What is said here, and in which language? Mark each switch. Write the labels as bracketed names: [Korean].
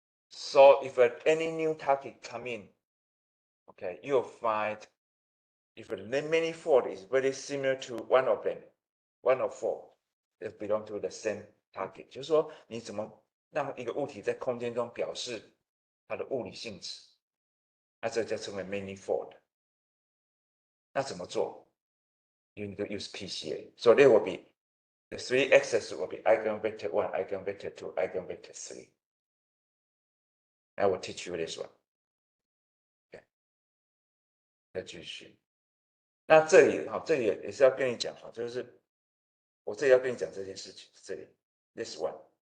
[English] So if any new target come in, okay, you'll find if the manifold is very similar to one of them, one of 4, they belong to the same target. [Chinese] 就是说，你怎么让一个物体在空间中表示它的物理性质，那这就称为 manifold。那怎么做 [English] ？You need to use PCA. So there will be the three axes will be eigenvector 1, eigenvector 2, eigenvector 3. I will teach you this one. [Chinese] OK， 再继续。那这里也是要跟你讲就是我这里要跟你讲这件事情，这里 [English] this one。